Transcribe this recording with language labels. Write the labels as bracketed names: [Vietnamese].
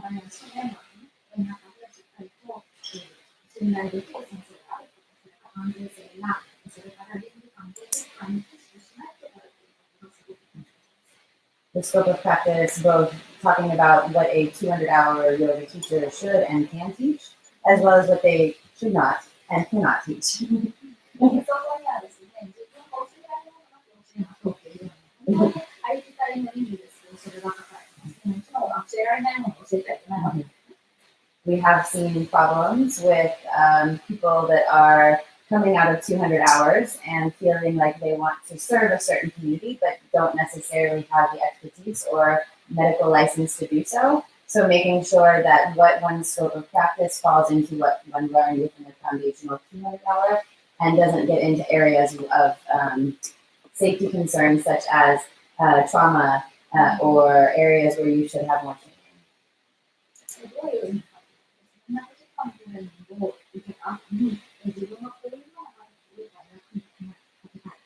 [Japanese] 試験の中でしっかりと信頼できる先生であること、それから安全性や、それから倫理観というかに固執しないということがすごく大切です。 [English] The scope of practice, both talking about what a 200-hour yoga teacher should and can teach, as well as what they should not and cannot teach. [Japanese] そこにはですね、自分が教えられるものだけ教えましょうっていうのは、ありきたりの意味ですけど、それが書かれてます。もちろん教えられないものを教えちゃいけないわけです。 [English] We have seen problems with people that are coming out of 200 hours and feeling like they want to serve a certain community but don't necessarily have the expertise or medical license to do so. So making sure that what one's scope of practice falls into what one learned within the foundational 200-hour and doesn't get into areas of safety concerns such as trauma or areas where you should have more training. [Japanese] どういう意味かというと、同じ時間トレーニングを受けた後に、自分はこういうのが役に立てたい。